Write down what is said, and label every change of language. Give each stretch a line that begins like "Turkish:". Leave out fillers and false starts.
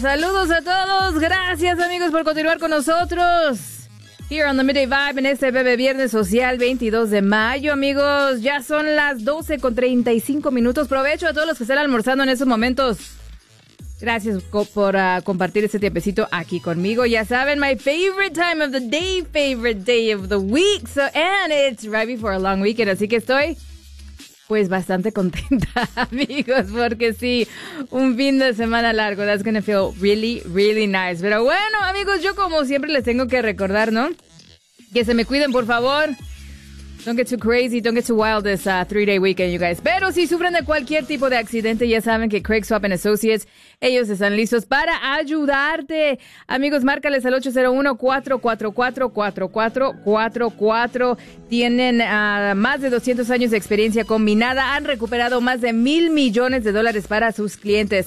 Spanish: Saludos a todos, gracias amigos por continuar con nosotros. Here on the Midday Vibe en este bebé viernes social 22 de mayo. Amigos, ya son las 12:35. Provecho a todos los que están almorzando en estos momentos. Gracias por compartir este tiempecito aquí conmigo. Ya saben,
English: my favorite time of the day, favorite day of the week. So, and it's right before a long weekend,
Spanish: así que estoy... pues bastante contenta, amigos, porque sí, un fin de semana largo.
English: That's gonna feel really, really nice.
Spanish: Pero bueno, amigos, yo como siempre les tengo que recordar, ¿no? Que se me cuiden, por favor.
English: Don't get too crazy, don't get too wild this three-day weekend, you guys.
Spanish: Pero si sufren de cualquier tipo de accidente, ya saben que Craig Swap & Associates, ellos están listos para ayudarte. Amigos, márcales al 801-444-4444. Tienen más de 200 años de experiencia combinada. Han recuperado más de $1,000,000,000 para sus clientes.